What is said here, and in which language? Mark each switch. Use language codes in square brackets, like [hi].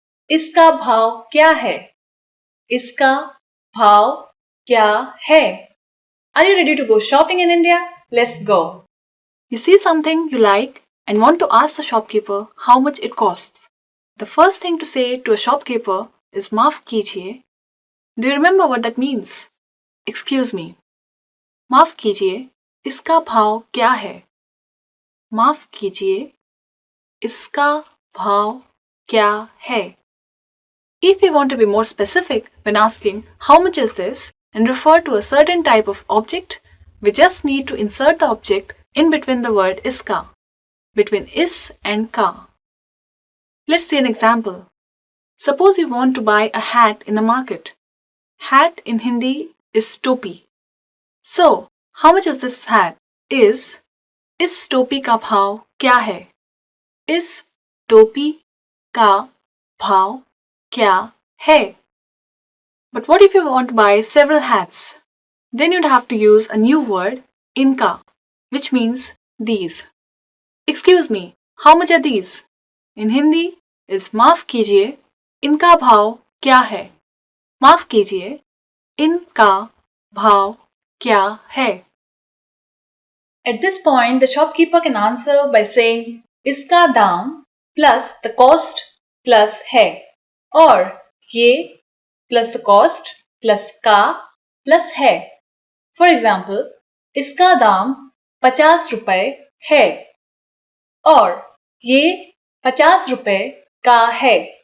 [hi] इसका भाव क्या है? इसका भाव क्या है? [en] Are you ready to go shopping in India? Let's go. You see something you like and want to ask the shopkeeper how much it costs. The first thing to say to a shopkeeper is माफ कीजिए. Do you remember what that means? Excuse me. [hi] माफ कीजिए, इसका भाव क्या है? माफ कीजिए, इसका भाव क्या है? [en] If we want to be more specific when asking how much is this and refer to a certain type of object, we just need to insert the object in between the word iska, between is and ka. Let's see an example. Suppose you want to buy a hat in the market. Hat in Hindi is topi. So, how much is this hat? [hi] इस टोपी का भाव क्या है? इस टोपी का भाव क्या है? [en] But what if you want to buy several hats? Then you'd have to use a new word, inka, which means these. Excuse me, how much are these? In Hindi is [hi] माफ कीजिए, इनका भाव क्या है? माफ कीजिए, इनका भाव क्या है? [en] At this point, the shopkeeper can answer by saying इसका दाम plus the cost plus है, or ये plus the cost plus का plus है. [hi] For example, इसका दाम 50 रुपए है, और ये 50 रुपए का है.